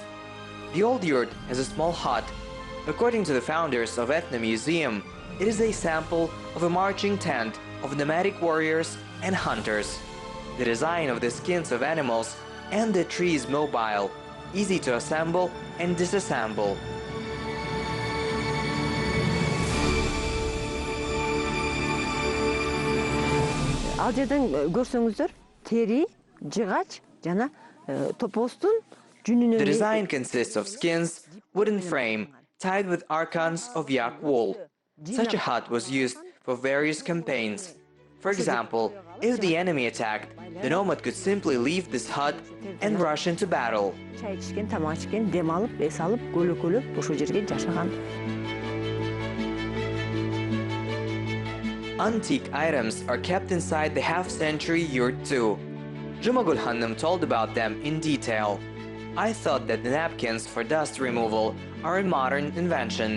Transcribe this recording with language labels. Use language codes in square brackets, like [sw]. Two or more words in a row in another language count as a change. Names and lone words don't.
[en] The old yurt has a small hut. According to the founders of Ethno Museum, it is a sample of a marching tent of nomadic warriors and hunters. The design of the skins of animals and the tree is mobile, easy to assemble and disassemble. [ky] Ал жерден көрсөңүздөр тери, жыгач жана топостун жүнүнө. [en] The design consists of skins, wooden frame, tied with archons of yak wool. Such a hut was used for various campaigns. For example, if the enemy attacked, the nomad could simply leave this hut and rush into battle. [ky] Чай ичкен, тамак ичкен, дем алып, эс алып, көлөкөлөп ошол жерге жашаган. [en] Antique items are kept inside the half-century yurt too. Jumagul Hanım told about them in detail. I thought that the napkins for dust removal are a modern invention.